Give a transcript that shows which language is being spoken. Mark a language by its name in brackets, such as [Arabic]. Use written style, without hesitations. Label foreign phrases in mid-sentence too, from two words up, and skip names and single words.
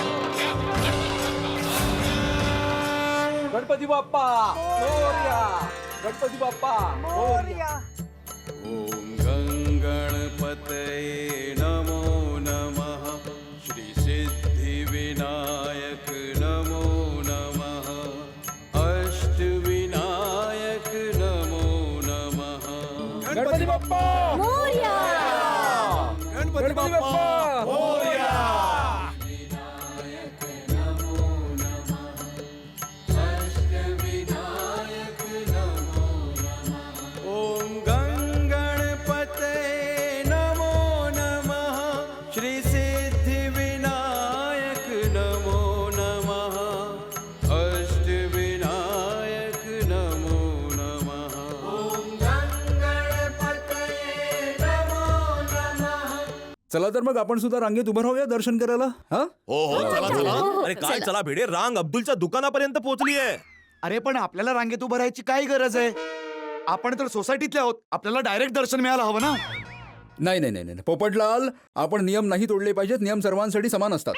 [Marathi] गणपती बाप्पा मोरया. गणपती बाप्पा [Sanskrit] ओम गणपतये नमो नमः श्री सिद्धिविनायक नमो नमः अष्टविनायक नमो नमः [Marathi] गणपती बाप्पा मोरया. गणपती बाप्पा [Sanskrit] ओम गणपतये नमो नमः श्री सिद्धिविनायक नमो नमः अष्टविनायक नमो नमः ओम गणपतये नमो नमः। [Marathi] चला तर मग आपण सुद्धा रांगेत उभं राहूया दर्शन करायला हा हो हो चला चला अरे काय चला भिडे, रांग अब्दुलच्या दुकानापर्यंत पोहोचली आहे. अरे पण आपल्याला रांगेत उभं राहायची काय गरज आहे? आपण तर सोसायटीतले आहोत, आपल्याला डायरेक्ट दर्शन मिळायला हवं ना. नाही नाही नाही नाही. पोपटलाल, आपण नियम नाही तोडले पाहिजेत. नियम सर्वांसाठी समान असतात.